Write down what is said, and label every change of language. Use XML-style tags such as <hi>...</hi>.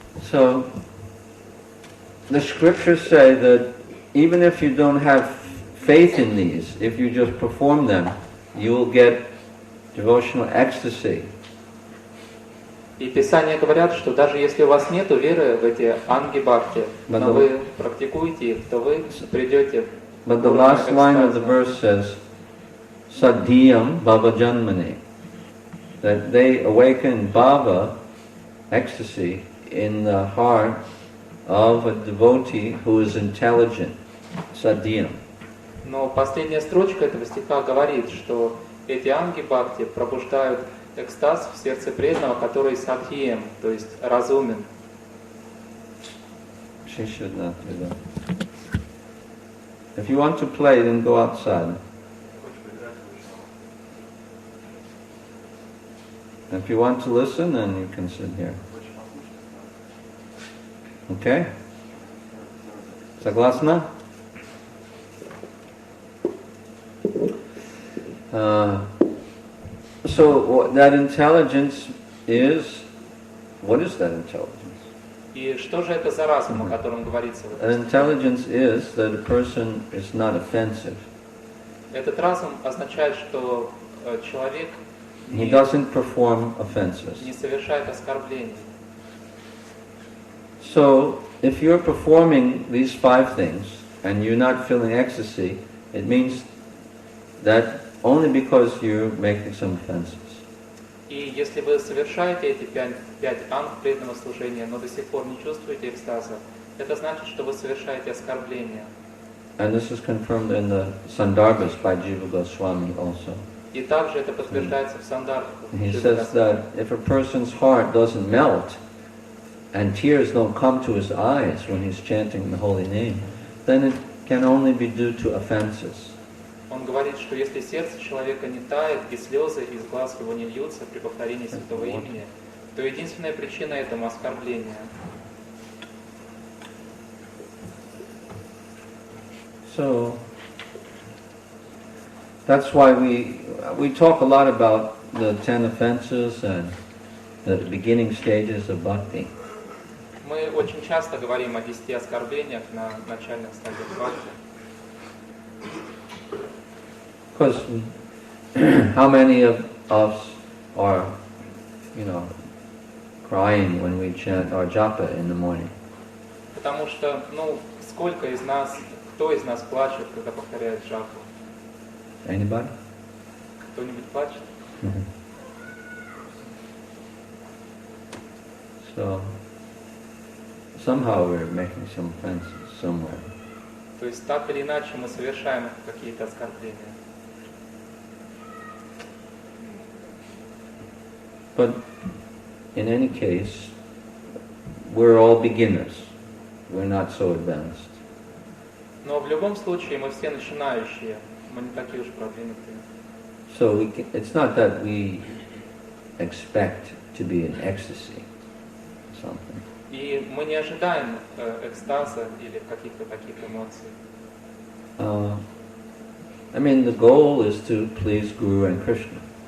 <en>So, the scriptures say that even if you don't have faith in these, if you just perform them, you will get devotional ecstasy.</en> <ru>И Писания говорят, что даже если у вас нет веры в эти анги бхакти, но вы практикуете их, то вы придете.</ru> <en>But the last line of the verse says, Sadhyam Bhava Janmani, that they awaken bhava, ecstasy, in the heart of a devotee who is intelligent. Sadhyam.</en> <ru>Но последняя строчка этого стиха говорит, что эти анги бхакти пробуждают экстаз в сердце преданного, который садхием, то есть разумен.</ru> <en>She should not do that. If you want to play, then go outside. If you want to listen, then you can sit here. Okay?</en> <ru>Согласна?</ru> <en>So that intelligence is, what is that intelligence?</en> <ru>И что же это за разум, о котором говорится в</ru> <en>An</en> <ru>этом стихе?</ru> <en>intelligence is that a person is not offensive.</en> <ru>Этот разум означает, что человек</ru> <en>He doesn't perform offenses.</en> <ru>не совершает оскорблений.</ru> <en>So, if you're performing these 5 things and you're not feeling ecstasy, it means that only because you're making some offenses.</en> <ru>И если вы совершаете эти 5 анг преданного служения, но до сих пор не чувствуете экстаза, это значит, что вы совершаете оскорбления.</ru> <en>And this is confirmed in the Sandarbhas by Jiva Goswami also.</en> <ru>И также это подтверждается в сандарбхах.</ru> <en>He says that if a person's heart doesn't melt and tears don't come to his eyes when he's chanting the holy name, then it can only be due to offenses.</en> <ru>Он говорит, что если сердце человека не тает и слезы из глаз его не льются при повторении святого имени, то единственная причина этому оскорбление.</ru> <en>So that's why we talk a lot about the 10 offenses and the beginning stages of bhakti.</en> <ru>Мы очень часто говорим о 10 оскорблениях на начальных стадиях бхакти.</ru> <en>Because how many of us are, crying when we chant our japa in the morning?</en> <ru>Потому что, сколько из нас, кто из нас плачет, когда повторяет джапу?</ru> <en>Anybody?</en> <ru>Кто-нибудь плачет?</ru> <en>So, somehow we're making some offenses somewhere.</en> <ru>То есть так или иначе мы совершаем какие-то оскорбления.</ru> <en>But in any case, we're all beginners. We're not so advanced.</en> <ru>Но в любом случае мы все начинающие, мы не такие уж продвинутые.</ru> <en>So it's not that we expect to be in ecstasy or something.</en> <ru>И мы не ожидаем экстаза или каких-то таких эмоций.</ru> <en>The goal is to please Guru and Krishna.</en>